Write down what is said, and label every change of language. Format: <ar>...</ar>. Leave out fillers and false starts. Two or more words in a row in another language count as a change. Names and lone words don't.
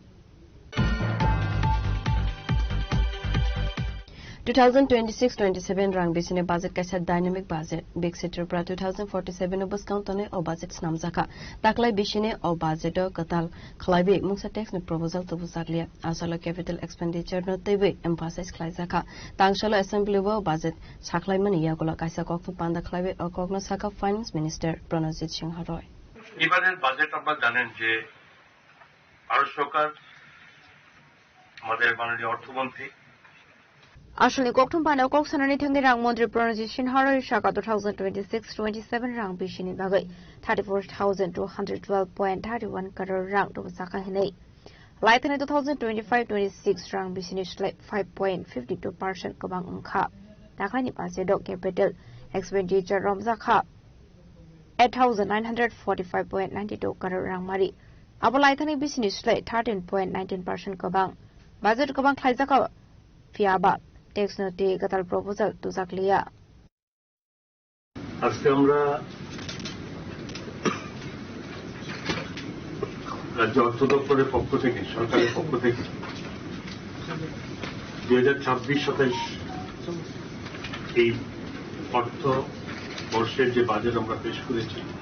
<trp>2026-27 rang bisine budget kaisa</trp> <en>dynamic budget big sector</en> <trp>pra 2047 obas countane o budget snamjaka taklai bisine o budget o katal khlaibe mungsa tax ni proposal to busaglia asalo</trp> <en>capital expenditure</en> <trp>no tebe emphasize khlaijaka tangsalo assembly o budget saklai mani yagola kaisa kokthum panda khlaibe o kokna saka</trp> <en>finance minister</en> <trp>Pranajit Singh Roy</trp> <bn>এবারের বাজেট আপনারা জানেন যে ভারত সরকার আমাদের মাননীয় অর্থমন্ত্রী</bn> <trp>আসলে kokthum panda kok sanani thangni rang mantri Pranajit Singh Roy shaka 2026-27 rang bisini bagai 34,212.31 crore rang to saka hinai laithani 2025-26 rang bisini slide 5.52% kabang ungkha takhani</trp> <en>budget capital expenditure</en> <trp>rom zakha 8,945.92 crore rang mari abolaithani bisini slide 13.19% kabang budget kabang khlaijaka fiaba</trp> <en>tax note</en> <trp>katal proposal to zakliya</trp> <bn>আজকে আমরা রাজ্য অর্থ দপ্তরের পক্ষ থেকে সরকারের পক্ষ থেকে 2026-27 এই অর্থ বর্ষের যে বাজেট আমরা পেশ করেছি</bn>